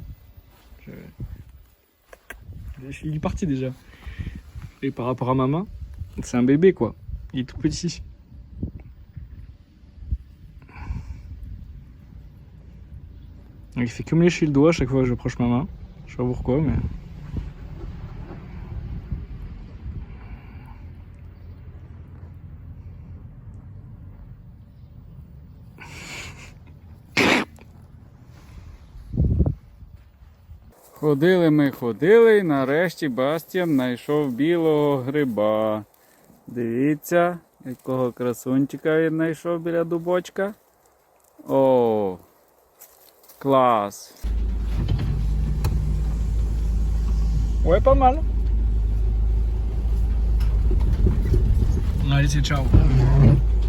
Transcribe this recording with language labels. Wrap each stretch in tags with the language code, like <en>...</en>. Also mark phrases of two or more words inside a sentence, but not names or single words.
<fr>Hein. Il est parti déjà. Et par rapport à ma main, c'est un bébé quoi. Il est tout petit. Il fait que me lécher le doigt à chaque fois que j'approche ma main. Je sais pas pourquoi, mais...</fr> <uk>Ходили, і нарешті Бастіан знайшов білого гриба. Дивіться, якого красунчика він знайшов біля дубочка. О, клас!</uk> <fr>Ouais, pas mal. Allez, c'est ciao.</fr>